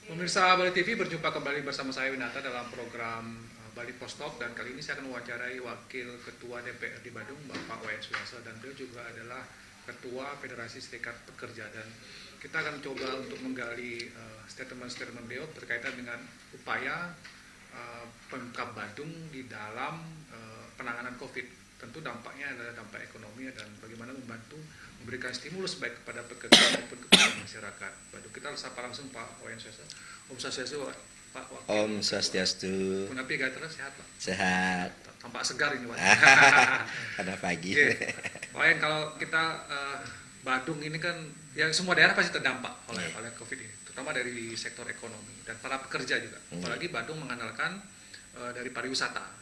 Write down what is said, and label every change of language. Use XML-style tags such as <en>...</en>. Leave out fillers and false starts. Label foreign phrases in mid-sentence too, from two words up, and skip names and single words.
<id>Pemirsa Bali TV, berjumpa kembali bersama saya Winata dalam program Bali Post Talk, dan kali ini saya akan mewawancarai Wakil Ketua DPR di Badung, Bapak Wayan Suyoso, dan beliau juga adalah Ketua Federasi Serikat Pekerja, dan kita akan coba untuk menggali statement-statement beliau berkaitan dengan upaya Pemkab Badung di dalam penanganan COVID. Tentu dampaknya adalah dampak ekonomi dan bagaimana membantu memberikan stimulus baik kepada pekerja maupun kepada masyarakat. Badung, kita sapa langsung Pak Wayan Suyoso.</id> <ban>Om Swastiastu,</ban> <id>Pak Wakil.</id> <ban>Om Swastiastu. Punapi Gaitra,</ban> <id>sehat Pak? Sehat. Tampak segar ini Pak. Karena pagi. Pak Wayan, kalau kita Badung ini kan, ya semua daerah pasti terdampak oleh COVID ini, terutama dari sektor ekonomi dan para pekerja juga. Apalagi Badung mengandalkan dari pariwisata.</id>